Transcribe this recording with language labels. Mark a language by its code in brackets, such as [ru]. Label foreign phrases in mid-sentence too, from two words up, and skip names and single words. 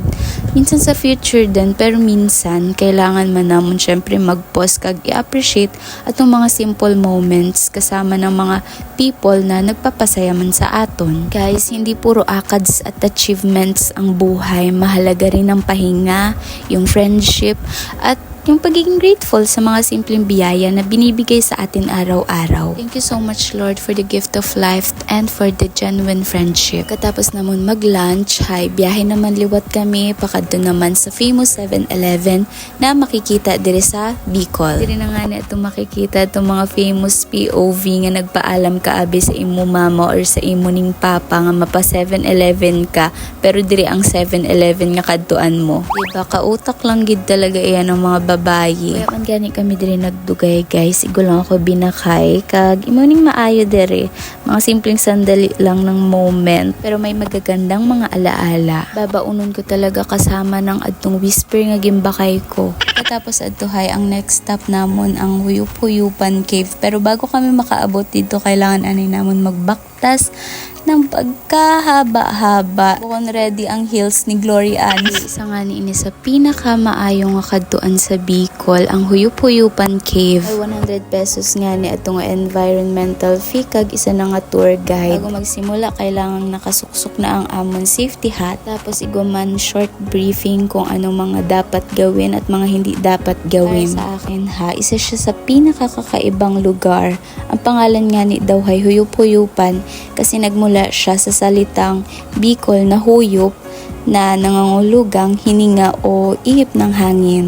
[hil] Minsan sa future din, pero minsan kailangan man namon syempre mag-pause kag i-appreciate atong mga [en] simple moments [hil] kasama ng mga people na nagpapasaya man sa aton. [tl] Guys, hindi puro akads at achievements ang buhay, mahalaga rin ang pahinga, yung friendship, at yung pagiging grateful sa mga simpleng biyaya na binibigay sa atin araw-araw. [en] Thank you so much Lord for the gift of life and for the genuine friendship. [hil] Katapos naman mag-lunch, biyahe naman liwat kami, pakadto naman sa famous 7-Eleven na makikita dire sa Bicol. Dire na nga na itong makikita itong mga [en] famous POV [hil] nga nagpaalam ka abi sa imo mama or sa imo ning papa nga mapa 7-Eleven ka, pero dire ang 7-Eleven nga kadtuan mo. Diba, kautak lang gid talaga iyan ng mga babayi. Kaya man gani kami dire nagdugay guys. Igo lang ako binakay. Kag imoning maayo dire. [tl] Mga simpleng sandali lang ng moment. Pero may magagandang mga alaala. [hil] Babaunon ko talaga kasama ng adtong whisper nga gimbakay ko. Tapos adtuhay ang next stop namon ang Huyup-Huyupan Cave. Pero bago kami makaabot dito, kailangan anay namon magbaktas ng pagkahaba-haba. Bukon ready ang hills ni Gloria Ann. Isa nga ni ini sa pinakamaayong nga kadtuan sa Bicol, ang Huyup-Huyupan Cave. Ay 100 pesos nga ni atong environmental fee kag isa na nga tour guide. [tl] Bago magsimula, kailangan nakasuksok na ang amon [en] safety hat. [tl] Tapos iguman [en] short briefing [tl] kung anong mga dapat gawin at mga hindi dapat gawin. Para sa akin isa siya sa pinakakakaibang lugar. Ang pangalan nga ni daw ay Huyup-Huyupan kasi nagmula siya sa salitang Bicol na huyop na nangangulugang hininga o ihip ng hangin.